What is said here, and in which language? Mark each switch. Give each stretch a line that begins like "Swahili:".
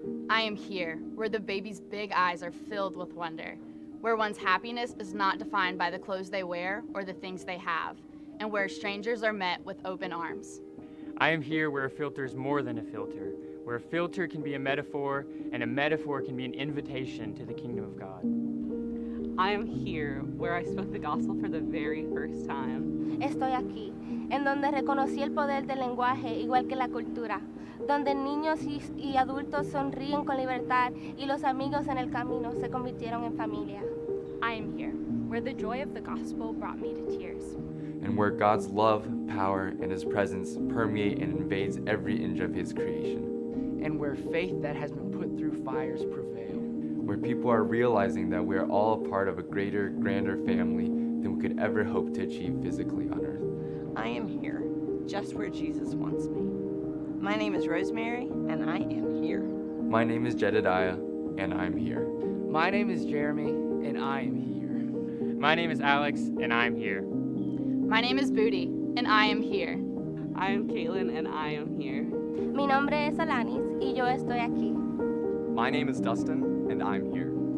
English: I am here where the baby's big eyes are filled with wonder, where one's happiness is not defined by the clothes they wear or the things they have, and where strangers are met with open arms. I am here where a filter is more than a filter, where a filter can be a metaphor and a metaphor can be an invitation to the kingdom of God. I am here where I spoke the gospel for the very first time.
Spanish: Estoy aquí, en donde reconocí el poder del lenguaje igual que la cultura, donde niños y adultos sonríen con libertad y los amigos en el camino se convirtieron en familia.
English: I am here where the joy of the gospel brought me to tears. And where God's love, power, and his presence permeate and invades every inch of his creation. And where faith that has been put through fires prevail. Where people are realizing that we are all a part of a greater, grander family than we could ever hope to achieve physically on earth. I am here, just where Jesus wants me. My name is Rosemary, and I am here. My name is Jedediah, and I'm here. My name is Jeremy, and I am here. My name is Alex, and I'm here. My name is Booty, and I am here. I am Caitlin, and I am here.
Spanish: Mi nombre es Alanis, y yo estoy aquí.
English: My name is Dustin, and I'm here.